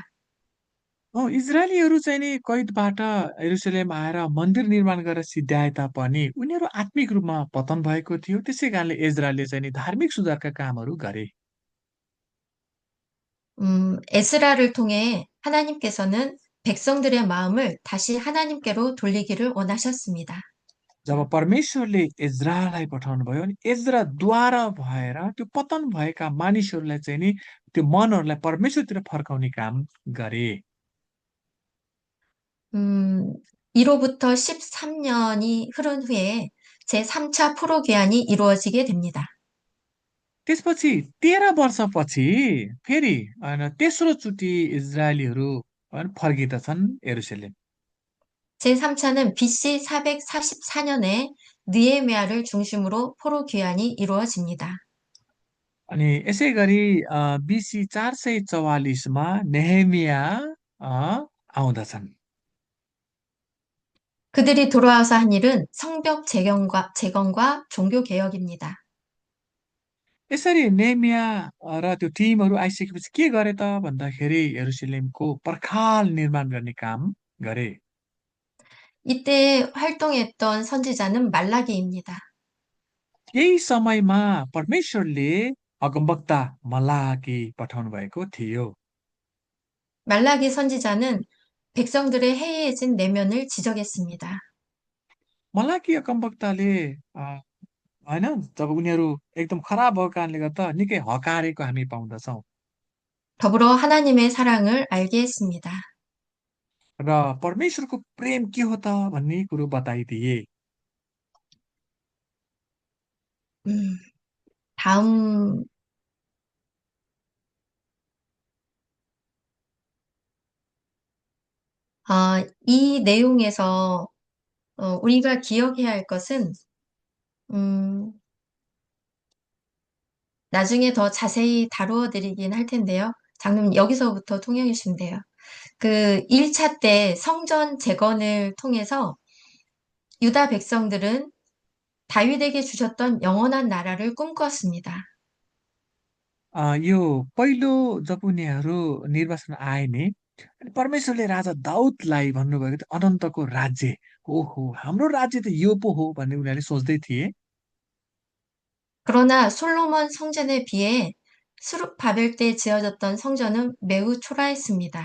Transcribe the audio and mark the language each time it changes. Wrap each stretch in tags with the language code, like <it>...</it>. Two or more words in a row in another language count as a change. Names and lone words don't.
<ne>इजरायलीहरू चाहिँ नि कैदबाट यरुसलेम आएर मन्दिर निर्माण गरेर सिध्याए तापनि उनीहरू आत्मिक रूपमा पतन भएको थियो। त्यसै कारणले इजरायलले चाहिँ नि धार्मिक सुधारका कामहरू गरे।</ne> <ko>에스라를 통해 하나님께서는 백성들의 마음을 다시 하나님께로 돌리기를 원하셨습니다.</ko> <ne>जब परमेश्वरले इजरायललाई पठाउनु भयो अनि इजराद्वारा भएर त्यो पतन भएका मानिसहरूलाई चाहिँ नि त्यो मनहरूलाई परमेश्वरतिर फर्काउने काम गरे।</ne> <ko>음, 이로부터 13년이 흐른 후에 제3차 포로 귀환이 이루어지게 됩니다.</ko> <ne>त्यसपछि 13 वर्षपछि फेरि तेस्रो चोटि इजरायलीहरू फर्किँदछन् यरुसलेम।</ne> <ko>제3차는 BC 444년에 느헤미야를 중심으로 포로 귀환이 이루어집니다.</ko> <ne>अनि यसै गरी BC 444मा नेहेमिया अ, आउँदछन्।</ne> <ko>그들이 돌아와서 한 일은 성벽 재건과 종교 개혁입니다.</ko> <ne>यसरी नेहेमिया र त्यो टिमहरू आइसकेपछि के गरे त भन्दाखेरि यरुसलेमको पर्खाल निर्माण गर्ने काम गरे।</ne> <ko>이때 활동했던 선지자는 말라기입니다.</ko> <ne>यही समयमा परमेश्वरले अगमवक्ता मलाकी पठाउनु भएको थियो।</ne> <ko>말라기 선지자는 백성들의 해이해진 내면을 지적했습니다.</ko> <ne>मलाकी अगमवक्ताले होइन जब उनीहरू एकदम खराब भएको कारणले गर्दा निकै हकारेको हामी पाउँदछौँ।</ne> <ko>더불어 하나님의 사랑을 알게 했습니다.</ko> <ne>र परमेश्वरको प्रेम के हो त भन्ने कुरो बताइदिए।</ne> <ko>음, 다음, 이 내용에서 우리가 기억해야 할 것은 음, 나중에 더 자세히 다루어 드리긴 할 텐데요. 장로님 여기서부터 통역해 주시면 돼요. 그 1차 때 성전 재건을 통해서 유다 백성들은 다윗에게 주셨던 영원한 나라를 꿈꿨습니다.</ko> <ne>यो पहिलो जब उनीहरू निर्वाचन आए नि अनि परमेश्वरले राजा दाउदलाई भन्नुभएको थियो अनन्तको राज्य। ओहो हाम्रो राज्य त यो पो हो भन्ने उनीहरूले सोच्दै थिए।</ne> <ko>그러나 솔로몬 성전에 비해 수룹바벨 때 지어졌던 성전은 매우 초라했습니다.</ko>